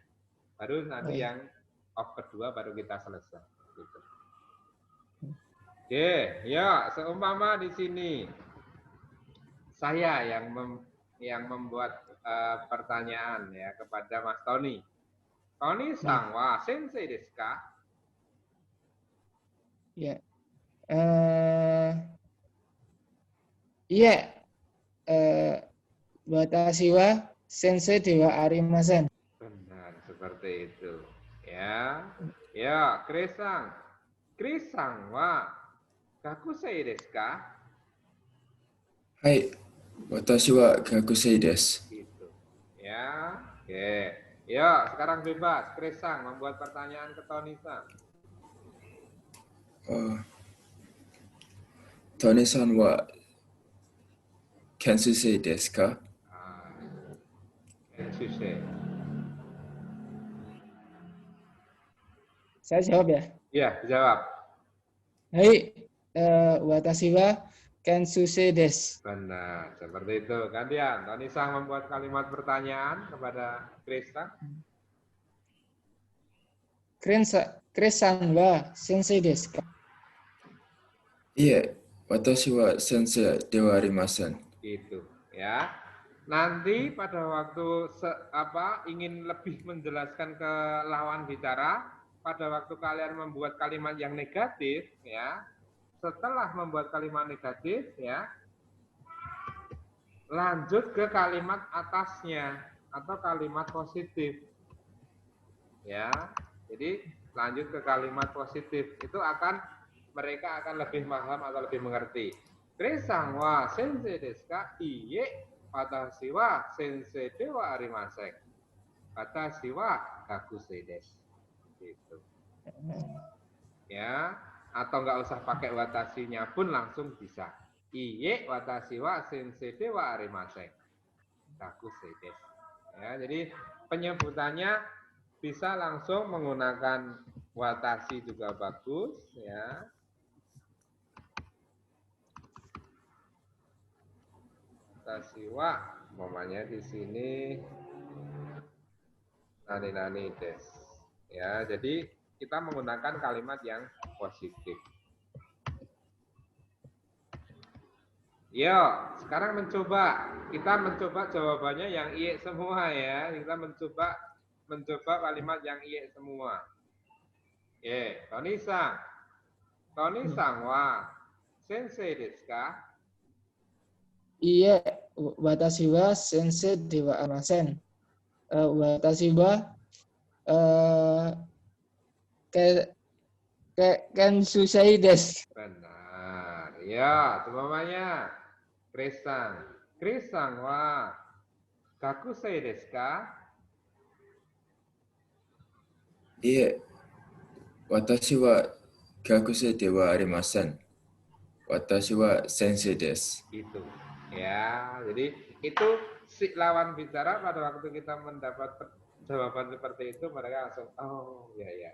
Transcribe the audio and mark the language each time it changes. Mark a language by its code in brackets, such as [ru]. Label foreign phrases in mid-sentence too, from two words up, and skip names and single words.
[id] Baru nanti yang off kedua baru kita selesai. Gitu. Oke, ya seumpama di sini saya yang membuat pertanyaan ya kepada Mas Tony. [ja] トニーさんは先生ですか? [id] Ya. Iya. [ja] 私は先生ではありません. [id] Benar, seperti itu. Ya. Ya, Krisang. [ja] クリスさんは学生ですか? Hai. 私は学生です. [id] Gitu. Ya. Oke. Ya, sekarang bebas. Krisang membuat pertanyaan ke Tony-san. [ja] トニーさんは研修生ですか? Kensusei. [id] Saya jawab ya. Ya, dijawab. [ja] Hai. 私は研修生です. [id] Benar, seperti itu. Gantian, Tony Sang membuat kalimat pertanyaan kepada Krisang. [ja] クリスさんは先生ですか? いや、私は先生ではありません. [id] Gitu, ya. Nanti pada waktu ingin lebih menjelaskan ke lawan bicara, pada waktu kalian membuat kalimat yang negatif, ya. Setelah membuat kalimat negatif, ya, lanjut ke kalimat atasnya atau kalimat positif, ya. Jadi lanjut ke kalimat positif itu mereka akan lebih paham atau lebih mengerti. [ja] クリスさんは先生ですか? いいえ、私は先生ではありません. 私は学生です. [id] Gitu. Ya, atau nggak usah pakai watashinya pun langsung bisa. [ja] Iye, 私は先生ではありません. 学生です. [id] Ya, jadi penyebutannya bisa langsung menggunakan watashi juga bagus, ya. [ja] 私は, [id] umpamanya di sini [ja] 何です. [id] Ya, jadi kita menggunakan kalimat yang positif. Yo, sekarang kita mencoba jawabannya yang iye semua ya. Kita mencoba kalimat yang iye semua. [ja] Tony-san. トニーさんは先生ですか? いや、私は先生ではありません. 私は研修生です. [id] Benar. Ya, semuanya. [ja] Chris-san. クリスさんは学生ですか? いや、私は学生ではありません. 私は先生です. [id] Itu. Ya, jadi itu si lawan bicara pada waktu kita mendapat jawaban seperti itu mereka langsung oh ya ya.